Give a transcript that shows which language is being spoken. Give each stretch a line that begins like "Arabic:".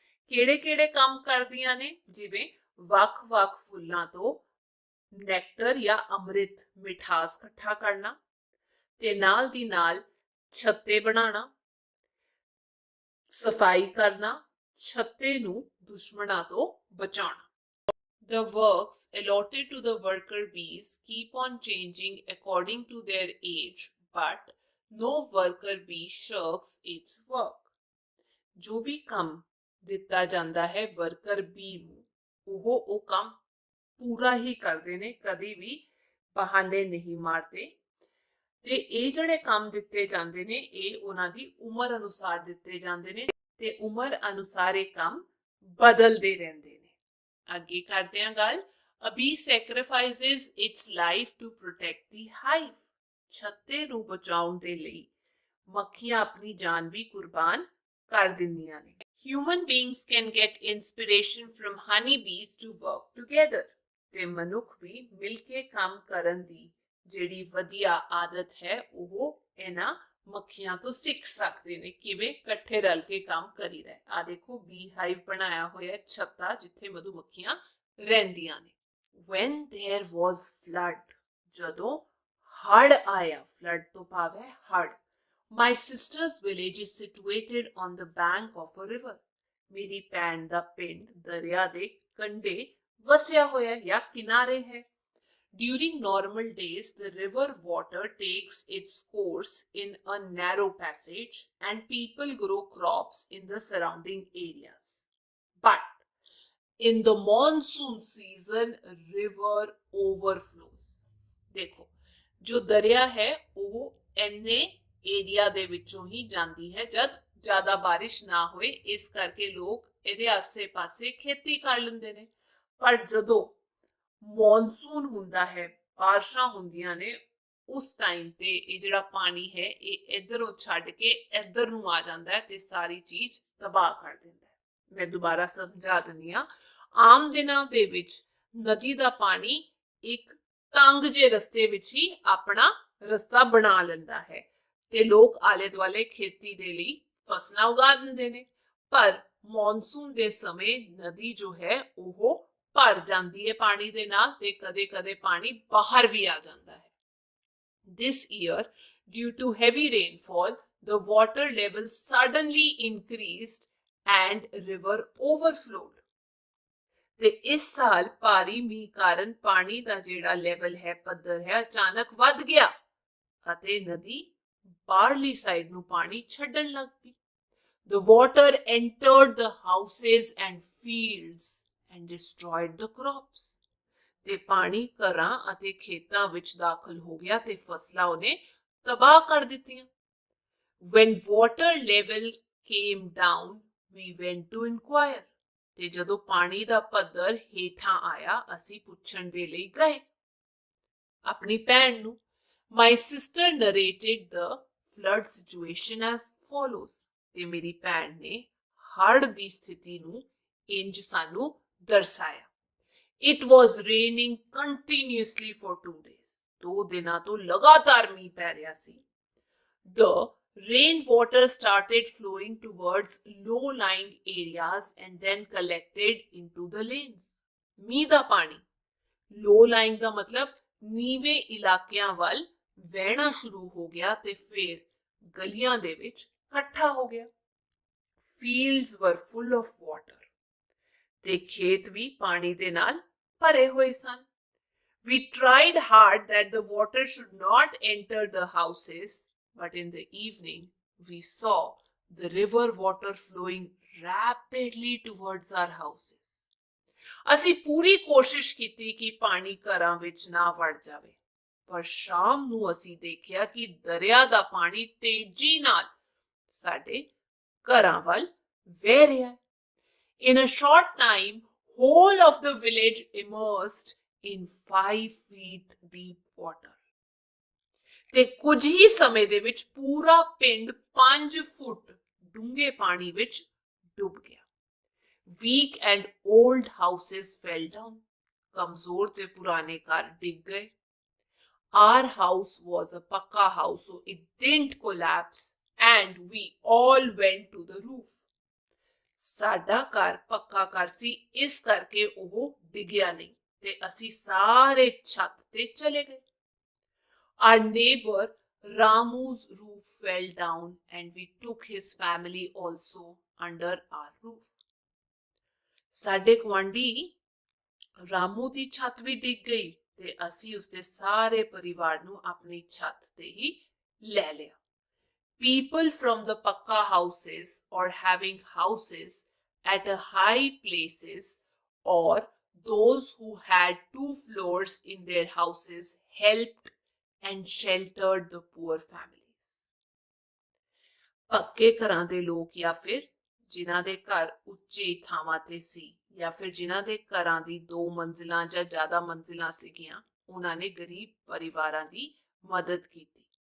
Punjabi: ਕਿਹੜੇ ਕਿਹੜੇ ਕੰਮ ਕਰਦੀਆਂ ਨੇ? ਜਿਵੇਂ ਵੱਖ-ਵੱਖ ਫੁੱਲਾਂ ਤੋਂ ਨੈਕਟਰ ਜਾਂ ਅੰਮ੍ਰਿਤ ਮਿਠਾਸ ਇਕੱਠਾ ਕਰਨਾ ਤੇ ਨਾਲ ਦੀ ਨਾਲ ਛੱਤੇ ਬਣਾਉਣਾ, ਸਫਾਈ ਕਰਨਾ, ਛੱਤੇ ਨੂੰ ਦੁਸ਼ਮਣਾਂ ਤੋਂ ਬਚਾਉਣਾ।
English: The works allotted to the worker bees keep on changing according to their age, but no worker bee shirks its work.
Punjabi: जो भी काम ਦਿੱਤਾ ਜਾਂਦਾ ਹੈ ਵਰਕਰ ਬੀ ਨੂੰ, ਉਹ ਕੰਮ ਪੂਰਾ ਹੀ ਕਰਦੇ ਨੇ, ਕਦੀ ਵੀ ਬਹਾਨੇ ਨਹੀਂ ਮਾਰਦੇ ਤੇ ਇਹ ਜਿਹੜੇ ਕੰਮ ਦਿੱਤੇ ਜਾਂਦੇ ਨੇ ਇਹ ਉਹਨਾਂ ਦੀ ਉਮਰ ਅਨੁਸਾਰ ਦਿੱਤੇ ਜਾਂਦੇ ਨੇ ਤੇ ਉਮਰ ਅਨੁਸਾਰ ਇਹ ਕੰਮ ਬਦਲਦੇ ਰਹਿੰਦੇ ਨੇ। ਅੱਗੇ ਕਰਦੇ ਹਾਂ ਗੱਲ।
English: A bee sacrifices its life to protect the hive.
Punjabi: ਛੱਤੇ ਨੂੰ ਬਚਾਉਣ ਦੇ ਲਈ ਮੱਖੀਆਂ ਆਪਣੀ ਜਾਨ ਵੀ ਕੁਰਬਾਨ ਕਰ ਦਿੰਦੀਆਂ ਨੇ।
English: Human beings can get inspiration from honeybees to work together.
Punjabi: ਤੇ ਮਨੁੱਖ ਵੀ ਮਿਲ ਕੇ ਕੰਮ ਕਰਨ ਦੀ ਜਿਹੜੀ ਵਧੀਆ ਆਦਤ ਹੈ ਉਹ ਇਹਨਾਂ ਮੱਖੀਆਂ ਤੋਂ ਸਿੱਖ ਸਕਦੇ ਨੇ, ਕਿਵੇਂ ਇਕੱਠੇ ਰਲ ਕੇ ਕੰਮ ਕਰੀਦਾ। ਆ ਦੇਖੋ ਬੀ ਹਾਈਵ ਬਣਾਇਆ ਹੋਇਆ ਛੱਤਾ ਜਿੱਥੇ ਮਧੂਮੱਖੀਆਂ ਰਹਿੰਦੀਆਂ ਨੇ।
English: When there was flood,
Punjabi: ਜਦੋਂ ਹੜ ਆਇਆ, ਫਲੱਡ ਤੋਂ ਭਾਵ ਹੈ ਹੜ।
English: My sister's village is situated on the bank of a river.
Punjabi: ਮੇਰੀ ਭੈਣ ਦਾ ਪਿੰਡ ਦਰਿਆ ਦੇ ਕੰਢੇ ਵਸਿਆ ਹੋਇਆ ਜਾਂ ਕਿਨਾਰੇ ਹੈ।
English: During normal days, the river water takes its course in a narrow passage and people grow crops in the surrounding areas. But in the monsoon season, river overflows.
Punjabi: देखो, जो दरिया है वो इन्ने एरिया दे विचों ही जाती है जब ज्यादा बारिश ना होए, इस करके लोग ਇਹਦੇ ਆਸੇ-ਪਾਸੇ ਖੇਤੀ ਕਰ ਲੈਂਦੇ ਨੇ। ਪਰ ਜਦੋਂ ਮੌਨਸੂਨ ਹੁੰਦਾ ਹੈ, ਬਾਰਿਸ਼ਾਂ ਹੁੰਦੀਆਂ ਨੇ, ਉਸ ਟਾਈਮ ਤੇ ਇਹ ਜਿਹੜਾ ਪਾਣੀ ਹੈ ਇਹ ਇਧਰੋਂ ਛੱਡ ਕੇ ਇੱਧਰ ਨੂੰ ਆ ਜਾਂਦਾ ਹੈ ਤੇ ਸਾਰੀ ਚੀਜ਼ ਤਬਾਹ ਕਰ ਦਿੰਦਾ ਹੈ। ਮੈਂ ਦੁਬਾਰਾ ਸਮਝਾ ਦਿੰਦੀ ਹਾਂ। ਆਮ ਦਿਨਾਂ ਦੇ ਵਿੱਚ ਨਦੀ ਦਾ ਪਾਣੀ ਇੱਕ ਤੰਗ ਜੇ ਰਸਤੇ ਵਿੱਚ ਹੀ ਆਪਣਾ ਰਸਤਾ ਬਣਾ ਲੈਂਦਾ ਹੈ ਤੇ ਲੋਕ ਆਲੇ ਦੁਆਲੇ ਖੇਤੀ ਦੇ ਲਈ ਫਸਲਾਂ ਉਗਾ ਦਿੰਦੇ ਨੇ। ਪਰ ਮੌਨਸੂਨ ਦੇ ਸਮੇਂ ਨਦੀ ਜੋ ਹੈ ਉਹ ਭਰ ਜਾਂਦੀ ਹੈ ਪਾਣੀ ਦੇ ਨਾਲ ਤੇ ਕਦੇ-ਕਦੇ ਪਾਣੀ ਬਾਹਰ ਵੀ ਆ ਜਾਂਦਾ ਹੈ।
English: This year, due to heavy rainfall, the water level suddenly increased and river overflowed.
Punjabi: ਤੇ ਇਸ ਸਾਲ ਭਾਰੀ ਮੀਂਹ ਕਾਰਨ ਪਾਣੀ ਦਾ ਜਿਹੜਾ ਲੈਵਲ ਹੈ, ਪੱਧਰ ਹੈ, ਅਚਾਨਕ ਵੱਧ ਗਿਆ ਅਤੇ ਨਦੀ ਬਾਹਰਲੀ ਸਾਈਡ ਨੂੰ ਪਾਣੀ ਛੱਡਣ ਲੱਗ ਪਈ।
English: The water entered the houses and fields and destroyed the crops.
Punjabi: ਤੇ ਪਾਣੀ ਘਰਾਂ ਅਤੇ ਖੇਤਾਂ ਵਿੱਚ ਦਾਖਲ ਹੋ ਗਿਆ ਤੇ ਫਸਲਾਂ ਉਹਨੇ ਤਬਾਹ ਕਰ ਦਿੱਤੀਆਂ।
English: When water level came down, we went to inquire.
Punjabi: ਤੇ ਜਦੋਂ ਪਾਣੀ ਦਾ ਪੱਧਰ ਹੇਠਾਂ ਆਇਆ ਅਸੀਂ ਪੁੱਛਣ ਦੇ ਲਈ ਗਏ। ਆਪਣੀ ਭੈਣ ਨੂੰ।
English: My sister narrated the flood situation as follows,
Punjabi: ਤੇ ਮੇਰੀ ਭੈਣ ਨੇ ਹੜ੍ਹ ਦੀ ਸਥਿਤੀ ਨੂੰ ਇੰਜ ਸਾਨੂੰ ਦਰਸਾਇਆ।
English: It was raining continuously for 2 days.
Punjabi: 2 ਦਿਨਾਂ ਤੋਂ ਲਗਾਤਾਰ ਮੀਂਹ ਪੈ ਰਿਹਾ ਸੀ।
English: The rainwater started flowing towards low-lying areas and then collected into the lanes.
Punjabi: ਮੀਂਹ ਦਾ ਪਾਣੀ low-lying ਦਾ ਮਤਲਬ ਨੀਵੇਂ ਇਲਾਕਿਆਂ ਵੱਲ ਵਹਿਣਾ ਸ਼ੁਰੂ ਹੋ ਗਿਆ ਤੇ ਫਿਰ ਗਲੀਆਂ ਦੇ ਵਿੱਚ ਇਕੱਠਾ ਹੋ ਗਿਆ।
English: Fields were full of water.
Punjabi: ਤੇ ਖੇਤ ਵੀ ਪਾਣੀ ਦੇ ਨਾਲ ਭਰੇ ਹੋਏ ਸਨ।
English: We tried hard that the water should not enter the houses, but in the evening we saw the river water flowing rapidly towards our houses.
Punjabi: ਅਸੀਂ ਪੂਰੀ ਕੋਸ਼ਿਸ਼ ਕੀਤੀ ਕਿ ਪਾਣੀ ਘਰਾਂ ਵਿੱਚ ਨਾ ਵੜ ਜਾਵੇ, ਪਰ ਸ਼ਾਮ ਨੂੰ ਅਸੀਂ ਦੇਖਿਆ ਕਿ ਦਰਿਆ ਦਾ ਪਾਣੀ ਤੇਜ਼ੀ ਨਾਲ ਸਾਡੇ ਘਰਾਂ ਵੱਲ ਵਹਿ ਰਿਹਾ।
English: In a short time, whole of the village immersed in 5 feet deep water.
Punjabi: ਤੇ ਕੁਝ ਹੀ ਸਮੇਂ ਦੇ ਵਿੱਚ ਪੂਰਾ ਪਿੰਡ 5 ਫੁੱਟ ਡੂੰਘੇ ਪਾਣੀ ਵਿੱਚ ਡੁੱਬ ਗਿਆ।
English: Weak and old houses fell down.
Punjabi: ਕਮਜ਼ੋਰ ਤੇ ਪੁਰਾਣੇ ਘਰ ਡਿੱਗ ਗਏ।
English: Our house was a pakka house, so it didn't collapse, and we all went to the roof.
Punjabi: ਸਾਡਾ ਘਰ ਪੱਕਾ ਘਰ ਸੀ, ਇਸ ਕਰਕੇ ਉਹ ਡਿੱਗਿਆ ਨਹੀਂ ਤੇ ਅਸੀਂ ਸਾਰੇ ਛੱਤ ਤੇ ਚਲੇ ਗਏ।
English: Our neighbor Ramu's roof fell down and we took his family also under our roof.
Punjabi: ਸਾਡੇ ਗੁਆਂਢੀ ਰਾਮੂ ਦੀ ਛੱਤ ਵੀ ਡਿੱਗ ਗਈ ਤੇ ਅਸੀਂ ਉਸਦੇ ਸਾਰੇ ਪਰਿਵਾਰ ਨੂੰ ਆਪਣੀ ਛੱਤ ਤੇ ਹੀ ਲੈ ਲਿਆ।
English: People from the pakka houses or having houses at a high places, or those who had 2 floors in their houses, helped and sheltered the poor families.
Punjabi: ਪੱਕੇ ਘਰਾਂ ਦੇ ਲੋਕ ਜਾਂ ਫਿਰ ਜਿਨ੍ਹਾਂ ਦੇ ਘਰ ਉੱਚੀ ਥਾਵਾਂ ਤੇ ਸੀ ਜਾਂ ਫਿਰ ਜਿਨ੍ਹਾਂ ਦੇ ਘਰਾਂ ਦੀ 2 ਮੰਜ਼ਿਲਾਂ ਜਾਂ ਜ਼ਿਆਦਾ ਮੰਜ਼ਿਲਾਂ ਸੀਗੀਆਂ, ਉਹਨਾਂ ਨੇ ਗਰੀਬ ਪਰਿਵਾਰਾਂ ਦੀ ਮਦਦ ਕੀਤੀ।